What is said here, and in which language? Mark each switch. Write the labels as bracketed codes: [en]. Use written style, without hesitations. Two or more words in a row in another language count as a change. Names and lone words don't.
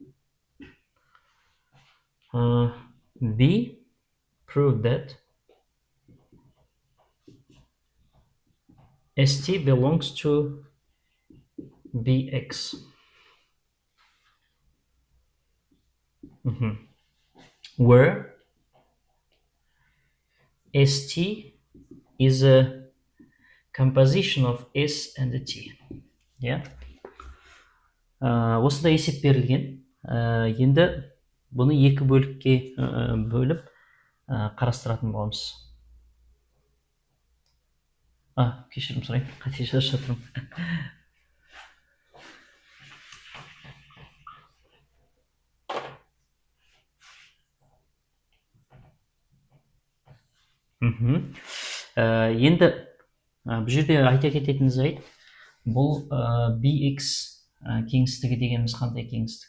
[en] B, prove that st belongs to bx. Where st is a composition of s and t. Yeah. [kk] Осында есеп берілген. Енді бұны екі бөлікке бөліп қарастыратын боламыз. Кешірім сұрайын, қате жазып жатырмын. Енді бұл жерде айта кететін жайт, бұл bx кеңістігі дегеніміз қандай кеңістік?